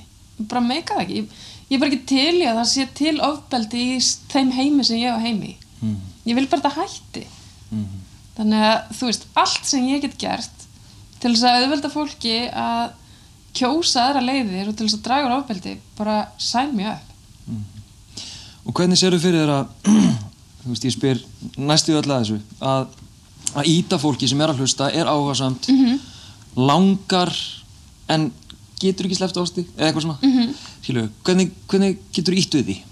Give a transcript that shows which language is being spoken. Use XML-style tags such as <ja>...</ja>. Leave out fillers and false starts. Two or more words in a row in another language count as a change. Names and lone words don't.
<is>Ég bara meika það ekki. Ég bara ekki til í að það sé til ofbeldi í þeim heimi sem ég á heimi. Ég vil bara þetta hætti. Þannig að, þú veist, allt sem ég get gert til þess að auðvelda fólki að kjósa aðra leiðir og til þess að draga úr ofbeldi, bara</is> <en>sign me up.</en> <is>Og hvernig sérðu fyrir þér að, þú veist, ég spyr næstu öll að þessu, að ýta fólki sem að hlusta, áhugasamt, langar, en getur ekki sleppt ásti, eða eitthvað svona. Skilur, hvernig getur þú ýtt við því?</is>